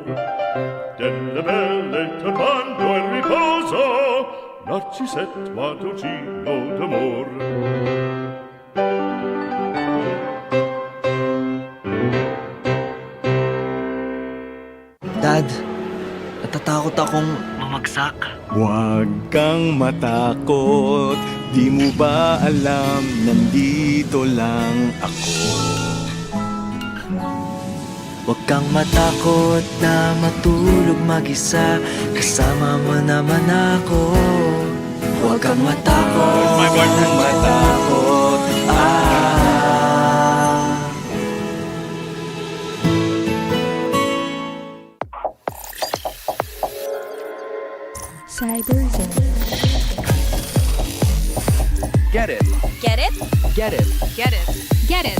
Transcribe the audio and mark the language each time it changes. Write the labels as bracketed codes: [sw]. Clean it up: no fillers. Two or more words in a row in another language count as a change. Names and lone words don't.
[it] Delle belle turbando al riposo, Narcisetto a dolcino d'amor. [tl] Dad, natatakot akong mamagsak. Huwag kang matakot, di mo ba alam, nandito lang ako. Huwag kang matakot na matulog mag-isa, kasama mo naman ako. Huwag kang matakot, Huwag kang matakot, [en] Get it. Get it? Get it. Get it. Get it.